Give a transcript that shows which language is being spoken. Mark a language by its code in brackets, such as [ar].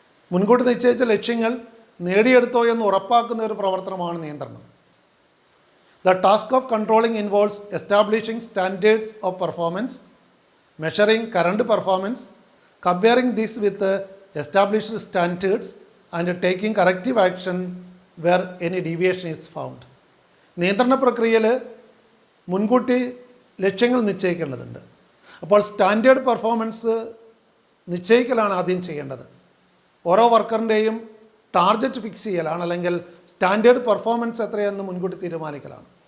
[ml] മുൻകൂട്ടി നിശ്ചയിച്ച ലക്ഷ്യങ്ങൾ നേടിയെടുത്തോ എന്ന് ഉറപ്പാക്കുന്ന ഒരു പ്രവർത്തനമാണ് നിയന്ത്രണം. [en] The task of controlling involves establishing standards of performance, measuring current performance, comparing this with established standards and taking corrective action where any deviation is found. [ml] നിയന്ത്രണ പ്രക്രിയയിൽ മുൻകൂട്ടി ലക്ഷ്യങ്ങൾ നിശ്ചയിക്കേണ്ടതുണ്ട്. അപ്പോൾ സ്റ്റാൻഡേർഡ് പെർഫോമൻസ് നിശ്ചയിക്കലാണ് ആദ്യം ചെയ്യേണ്ടത്. ഓരോ വർക്കറിൻ്റെയും ടാർഗറ്റ് ഫിക്സ് ചെയ്യലാണ്, അല്ലെങ്കിൽ സ്റ്റാൻഡേർഡ് പെർഫോമൻസ് എത്രയെന്ന് മുൻകൂട്ടി തീരുമാനിക്കലാണ്.